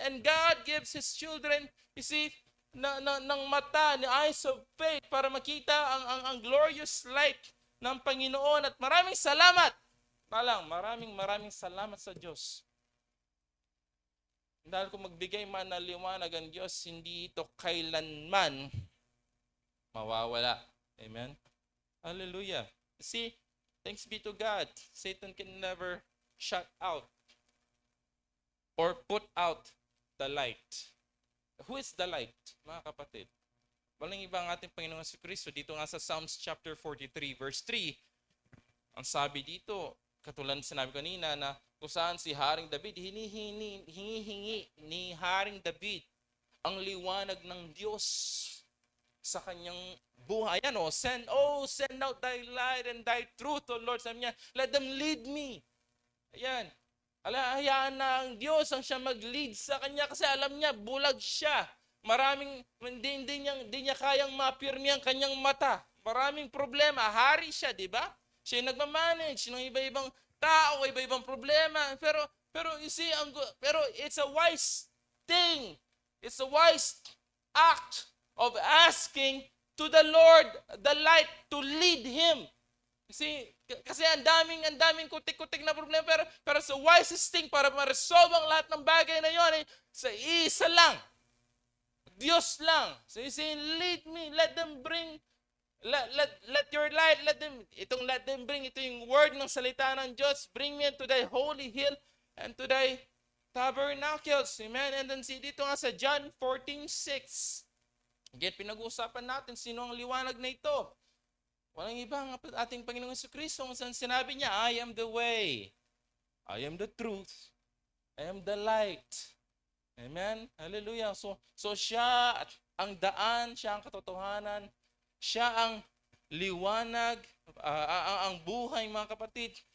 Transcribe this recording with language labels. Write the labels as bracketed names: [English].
[English] And God gives His children, you see, [Filipino] ng mata, [English] the eyes of faith [Filipino] para makita ang [English] glorious light ng Panginoon. [Filipino] At maraming salamat. Maraming salamat sa Diyos. Dahil kung magbigay man ng liwanag ang Diyos, hindi ito kailanman mawawala. [English] Amen? Hallelujah. See, thanks be to God. Satan can never shut out or put out the light. Who is the light, [Filipino] mga kapatid? Walang iba ang ating Panginoon si Kristo. Dito nga sa Psalms chapter 43 verse 3, ang sabi dito, katulad sinabi kanina na kung saan si Haring David, hinihingi ni Haring David ang liwanag ng Diyos sa kanyang buhay. [English] Ano? Send out thy light and thy truth, O Lord. Sabi niya, let them lead me. [Filipino] Ayan. Hayaan na ang Diyos ang siya mag-lead sa kanya kasi alam niya, bulag siya. Hindi niya kayang mapirmi ang kanyang mata. Maraming problema. Hari siya, di ba? Siya yung nagmamanage ng iba-ibang tao, iba-ibang problema. [English] Pero you see, pero it's a wise thing. It's a wise act of asking to the Lord, the light, to lead him. [Filipino] You see, kasi ang daming kutik-kutik na problema, pero sa wisest thing para ma-resolve ang lahat ng bagay na yon, sa isa lang. Diyos lang. [English] So you see, lead me, let them bring let your light, let them bring, [Filipino] ito yung word ng salita ng Diyos, [English] bring me to thy holy hill and to thy tabernacles. Amen. And then see dito nga sa John 14:6. [Filipino] Again, pinag-uusapan natin sino ang liwanag na ito. Walang iba ang ating Panginoong Jesucristo kung saan sinabi niya, [English] I am the way, I am the truth, I am the light. [Filipino] Amen. Hallelujah. So siya ang daan, siya ang katotohanan, siya ang liwanag, ang buhay, mga kapatid.